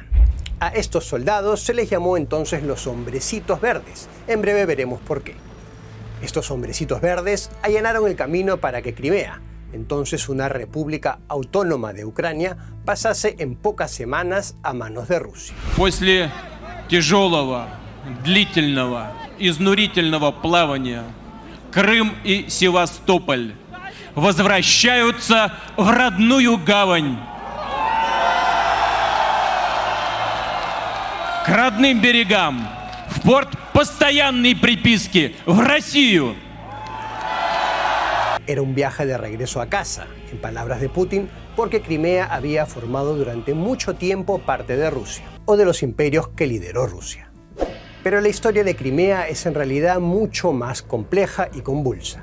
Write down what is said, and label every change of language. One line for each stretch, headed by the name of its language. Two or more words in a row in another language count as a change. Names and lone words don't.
Spanish: A estos soldados se les llamó entonces los hombrecitos verdes. En breve veremos por qué. Estos hombrecitos verdes allanaron el camino para que Crimea, entonces una república autónoma de Ucrania, pasase en pocas semanas a manos de Rusia.
Russian: После тяжелого, длительного, изнурительного плавания Крым и Севастополь возвращаются в родную гавань. К родным берегам, в порт постоянной приписки, в Россию.
Spanish: Era un viaje de regreso a casa, en palabras de Putin, porque Crimea había formado durante mucho tiempo parte de Rusia, o de los imperios que lideró Rusia. Pero la historia de Crimea es en realidad mucho más compleja y convulsa.